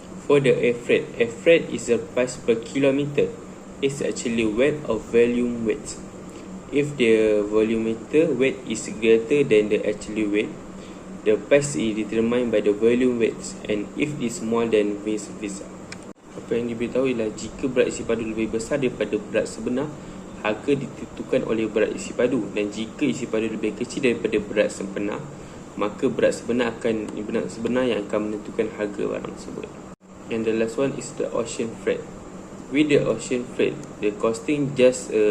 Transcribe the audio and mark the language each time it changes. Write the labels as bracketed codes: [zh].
[en] For the air freight is the price per kilometer. It's actually weight of volume weight. If the volumeter weight is greater than the actual weight, the price is determined by the volume weight, and if it's more than vice versa. [ms] Apa yang diberitahu ialah jika berat isi padu lebih besar daripada berat sebenar, harga ditentukan oleh berat isi padu, dan jika isi padu lebih kecil daripada berat sebenar, maka berat sebenar yang akan menentukan harga barang tersebut. [en] And the last one is the ocean freight. With the ocean freight, the costing just